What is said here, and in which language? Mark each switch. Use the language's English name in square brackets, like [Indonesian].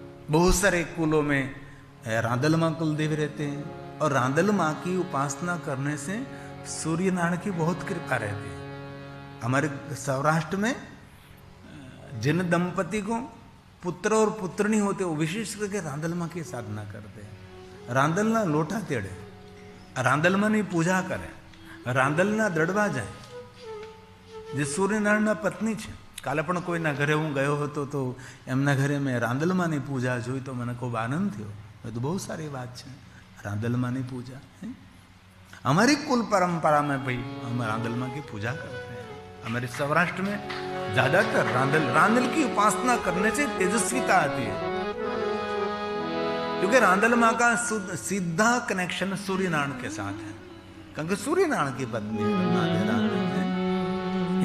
[Hindi] बहुत सारे कुलों में रांदल मां कुल देवी रहते हैं, और रांदल मां की उपासना करने से सूर्य नारायण की बहुत कृपा रहती है। हमारे सौराष्ट्र में जिन दंपति को पुत्र और पुत्रनी होते, वो विशेष करके रांदल मां की साधना करते हैं। [Gujarati] रांदल ना लोटा तेड़े, रांदल मां ની પૂજા કરે, રાંદલ ના દડવા જાય, જે સૂર્યનારાયણના પત્ની છે। કાલે પણ કોઈના ઘરે હું ગયો હતો, તો એમના ઘરે મેં રાંદલમાની પૂજા જોઈ, તો મને ખૂબ આનંદ થયો। તો બહુ સારી વાત છે રાંદલમાની પૂજા। [Hindi] हमारी कुल परंपरा में भाई हम रांदल मां की पूजा करते हैं। हमारे सौराष्ट्र में ज्यादातर रांदल की उपासना करने से तेजस्विता आती है, क्योंकि रांदल मां का सीधा कनेक्शन सूर्य नारायण के साथ है, क्योंकि सूर्य नारायण की पत्नी रांदल है।